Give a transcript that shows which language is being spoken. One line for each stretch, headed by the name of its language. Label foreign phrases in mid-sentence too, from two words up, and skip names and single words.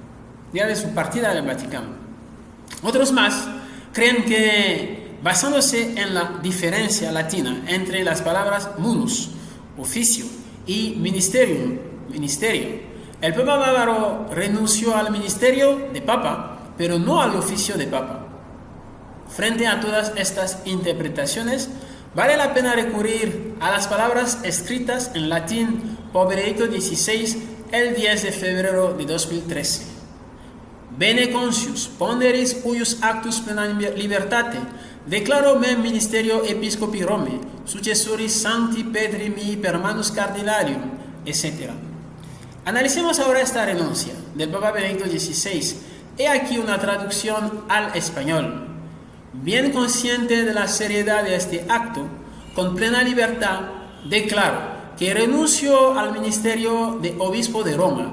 Spanish: Otros más creen que, basándose en la diferencia latina entre las palabras munus, oficio, y ministerio, el Papa bávaro renunció al ministerio de Papa, pero no al oficio de Papa. Frente a todas estas interpretaciones, vale la pena recurrir a las palabras escritas en latín por Benedicto XVI el 10 de febrero de 2013.
Latin: Bene conscius ponderis huius actus plena libertate, declaro mem ministerio episcopi Rome, successoris sancti Pedri mihi per manus cardinalium, etc.
Spanish: Analicemos ahora esta renuncia del Papa Benedicto XVI. He aquí una traducción al español. Bien consciente de la seriedad de este acto, con plena libertad, declaro que renuncio al ministerio de obispo de Roma,